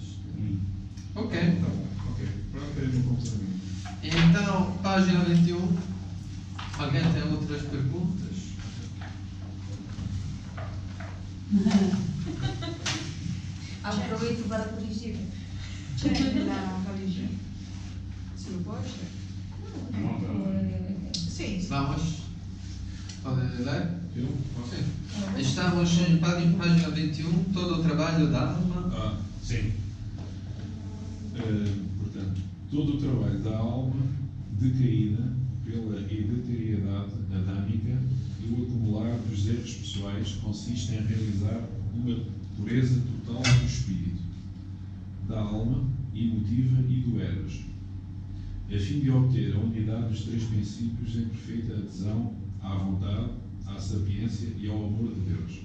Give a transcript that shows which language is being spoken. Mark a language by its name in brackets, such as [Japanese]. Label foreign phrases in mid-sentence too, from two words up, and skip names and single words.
[Portuguese] Ok. Tá bom, ok. Pronto, teremos um complemento. Então, página 21. Alguém tem outras perguntas? Aproveito para corrigir. [Italian] C'è la corrigir. Se lo può Sim. [Portuguese] Vamos. Pode ler? Eu? Posso? Sim. Estamos em página 21. Todo o trabalho da alma. Sim. Portanto, todo o trabalho da alma decaída pela hereditariedade adâmica e o acumular dos erros pessoais consiste em realizar uma pureza total do espírito, da alma, emotiva e do eros, a fim de obter a unidade dos três princípios em perfeita adesão à vontade, à sapiência e ao amor de Deus.